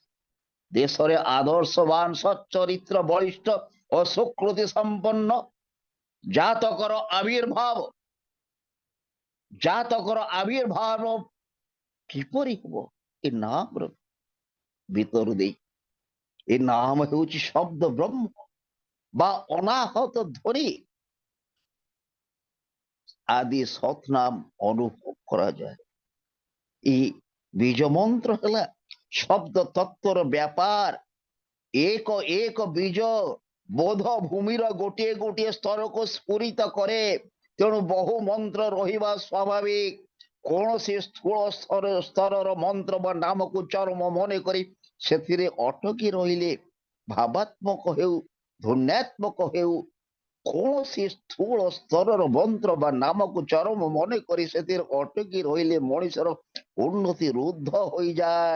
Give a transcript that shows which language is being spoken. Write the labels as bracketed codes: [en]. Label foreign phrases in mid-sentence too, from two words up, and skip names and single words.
[or] ଦେଶରେ ଆଦର୍ଶବାନ ସଚ୍ଚରିତ୍ର ବଳିଷ୍ଠ ଓ ସୁକୃତି ସମ୍ପନ୍ନ ଜାତକର ଆବିର୍ଭାବ କିପରି ହେବ? ଏ ନାମର ଭିତରୁ ଦେଇ। ଏ ନାମ ହେଉଛି ଶବ୍ଦ ବ୍ରହ୍ମ ବା ଅନାହତ ଧ୍ୱନି ଆଦି ସତ୍ ନାମ ଅନୁଭବ କରାଯାଏ। ଏହି ବୀଜ ମନ୍ତ୍ର ହେଲା ଶବ୍ଦ ତତ୍ଵର ବ୍ୟାପାର। ଏକ ଏକ ବୀଜ ବୋଧ ଭୂମିର ଗୋଟିଏ ଗୋଟିଏ ସ୍ତରକୁ ସ୍ଫୁରିତ କରେ। ତେଣୁ ବହୁ ମନ୍ତ୍ର ରହିବା ସ୍ୱାଭାବିକ। କୌଣସି ସ୍ଥୂଳ ସ୍ତରର ମନ୍ତ୍ର ବା ନାମକୁ ଚରମ ମନେ କରି ସେଥିରେ ଅଟକି ରହିଲେ, ଭାବାତ୍ମକ ହେଉ ଧ୍ୱନ୍ୟାତ୍ମକ ହେଉ, କୌଣସି ସ୍ଥୂଳ ସ୍ତରର ମନ୍ତ୍ର ବା ନାମକୁ ଚରମ ମନେ କରି ସେଥିରେ ଅଟକି ରହିଲେ ମଣିଷର ଉନ୍ନତି ରୁଦ୍ଧ ହୋଇଯାଏ।